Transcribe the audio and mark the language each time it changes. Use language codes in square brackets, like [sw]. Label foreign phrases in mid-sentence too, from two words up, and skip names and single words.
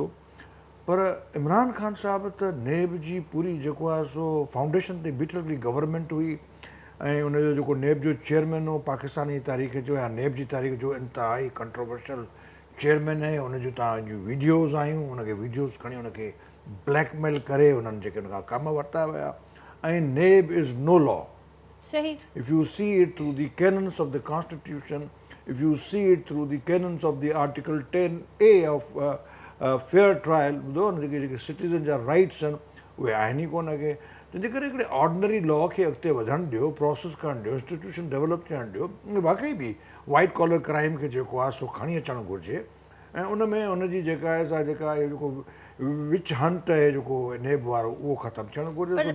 [sd] पर इमरान ख़ान साहब त नेब जी पूरी जेको आहे सो फाउंडेशन ते बीठल हिकिड़ी गवर्नमेंट हुई, ऐं उनजो जेको नेब जो चेयरमैन हो पाकिस्तानी तारीख़ जो या नेब जी तारीख़ जो इंतिहाई [en] controversial chairman [sd] आहे। उनजूं तव्हांजूं वीडियोज़ आयूं, उनखे वीडियोज़ खणी उनखे ब्लैकमेल करे उन्हनि जेके उनखां कम वरिता विया। [en] ऐं NAB is no law, [sd] صحیح. [en] If you see it through the canons of the Constitution, if you see it through the canons of the Article 10A of fair trial, [sd] जेके सिटीज़न जा राइट्स आहिनि उहे आहिनि ई कोन अॻे. तंहिंजे करे हिकिड़े [en] ordinary law [sd] खे अॻिते वधणु ॾियो, प्रोसेस करणु ॾियो, इंस्टीट्यूशन डेवलप थियणु ॾियो. वाक़ई बि [en] white collar crime [sd] खे जेको आहे सो खणी अचणु घुरिजे ऐं उन में उनजी जेका आहे सा जेका जेको [en] witch hunt [sd] आहे जेको नेब वारो उहो ख़तमु थियणु घुरिजे.